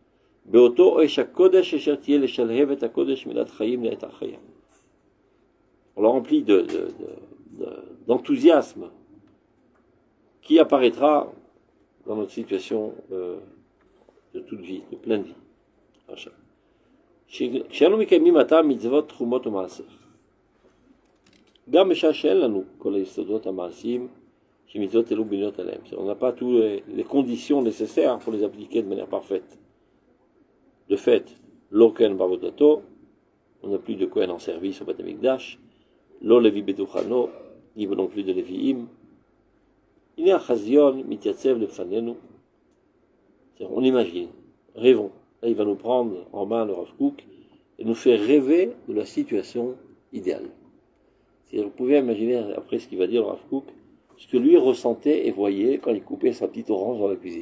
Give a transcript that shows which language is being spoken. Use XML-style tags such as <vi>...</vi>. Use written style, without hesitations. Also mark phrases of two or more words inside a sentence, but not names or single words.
<fr>On la remplit d'enthousiasme qui apparaîtra dans notre situation de toute vie, de pleine vie.</fr> <he>כשאנו מקיימים עתה מצוות תרומות ומעשר. גם בשעה שאין לנו כל היסודות המעשיים שמצוות אלו בנויות עליהם.</he> <fr>On n'a pas toutes les conditions nécessaires pour les appliquer de manière parfaite. De fait,</fr> <he>לא כהן בעבודתו,</he> <fr>on n'a plus de Kohen en service au</fr> <he>בית המקדש, לא לוי בדוכנו,</he> <fr>ni non plus de Lévi'im.</fr> <he>הנה החזיון מתייצב לפנינו.</he> <fr>On imagine, rêvons. Là, il va nous prendre en main le Rav Kook et nous faire rêver de la situation idéale. C'est-à-dire, vous pouvez imaginer, après ce qu'il va dire le Rav Kook, ce que lui ressentait et voyait quand il coupait sa petite orange dans la cuisine.</fr>